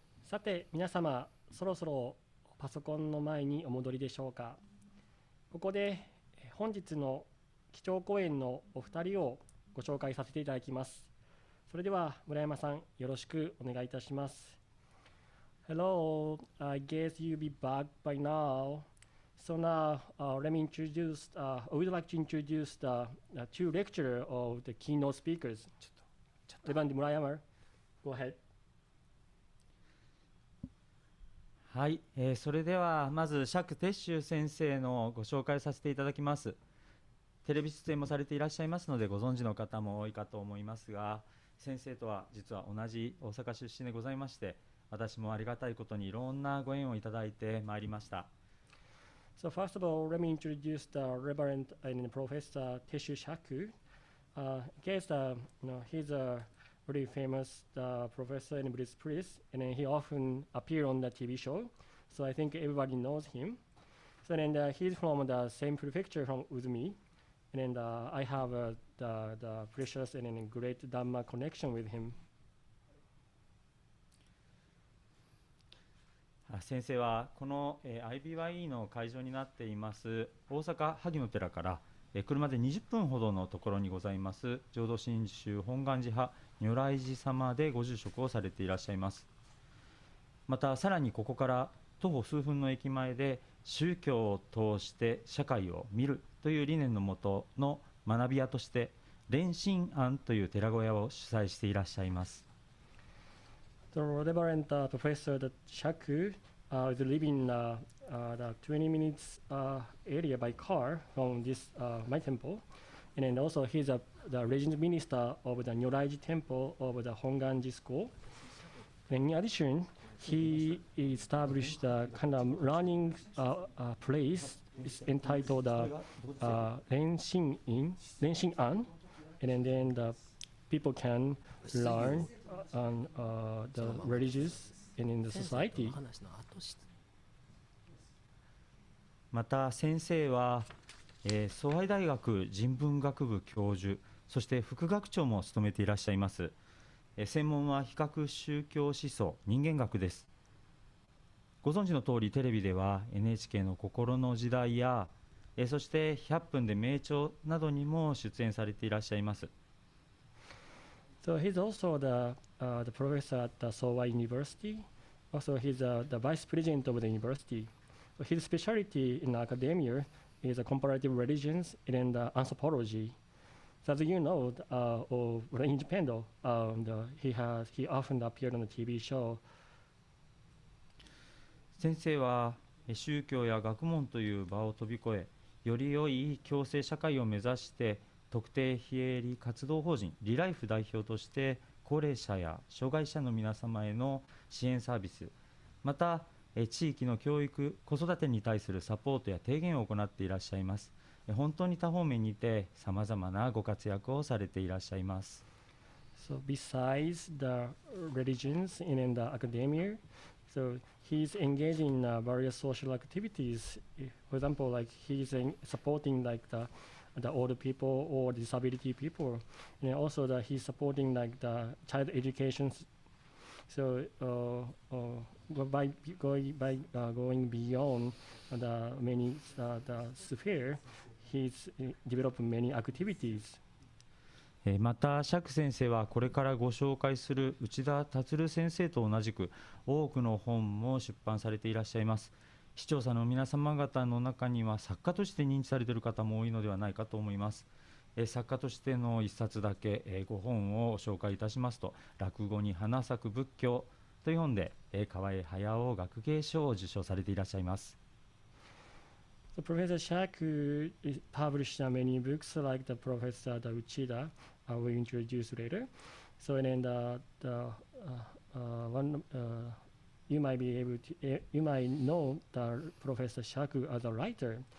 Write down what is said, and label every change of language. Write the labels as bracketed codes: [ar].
[ja] さて皆様、そろそろパソコンの前にお戻りでしょうか。ここで本日の基調講演のお二人をご紹介させていただきます。それでは村山さん、よろしくお願いいたします。 [en] Hello, I guess you'll be back by now. So now, let me introduce, I would like to introduce the two lecturers of the keynote speakers. [ja] 出番で村山、 [en] Go ahead. [ja] はい、それではまず釈鉄舟先生のご紹介させていただきます。テレビ出演もされていらっしゃいますのでご存知の方も多いかと思いますが、先生とは実は同じ大阪出身でございまして、私もありがたいことにいろんなご縁をいただいてまいりました。 [en] So first of all, let me introduce the Rev. and Professor Teshu Shaku. I guess he's a very famous professor and Buddhist priest, and then he often appears on the TV show. So I think everybody knows him. So then he's from the same prefecture from Uzumi, and then I have the precious and great Dhamma connection with him. [ja] 先生はこの IBYE の会場になっています大阪萩の寺から車で20分ほどのところにございます浄土真宗本願寺派如来寺様でご住職をされていらっしゃいます。またさらにここから徒歩数分の駅前で宗教を通して社会を見るという理念のもとの学び屋として蓮心庵という寺小屋を主催していらっしゃいます。 [en] The Rev. Professor Shaku is living in the 20 minutes area by car from this my temple, and then also he's the regent minister of the Nyoraiji temple of the Honganji school. And in addition, he established a kind of learning place. It's entitled Renshin An, and then the people can learn on the religious and in the society. [ja] また先生は、崇愛大学人文学部教授、そして副学長も務めていらっしゃいます。専門は比較宗教思想人間学です。ご存知の通りテレビでは NHK の心の時代や、そして100分で名著などにも出演されていらっしゃいます。 [en] So he's also the professor at the Sowa University. Also, he's the vice president of the university. His specialty in academia is comparative religions and anthropology. So as you know, in Japan, he often appeared on the TV show. [ja] 先生は宗教や学問という場を飛び越え、より良い共生社会を目指して特定非営利活動法人リライフ代表として高齢者や障害者の皆様への支援サービス、また地域の教育子育てに対するサポートや提言を行っていらっしゃいます。本当に多方面にてさまざまなご活躍をされていらっしゃいます。 [en] So besides the religions and in the academia, so he's engaged in various social activities. For example, like he's supporting like the older people or disability people, and also he's supporting like the child education. So by going beyond the many the sphere, he's developed many activities. [ja] また釈先生はこれからご紹介する内田達先生と同じく多くの本も出版されていらっしゃいます。視聴者の皆様方の中には作家として認知されている方も多いのではないかと思います。作家としての一冊だけご本を紹介いたしますと、落語に花咲く仏教という本で河合駿学芸賞を受賞されていらっしゃいます。 [en] So Professor Shaku published many books like the Professor Uchida will introduce later. So and then one you might be able to you might know the Professor Shaku as a writer.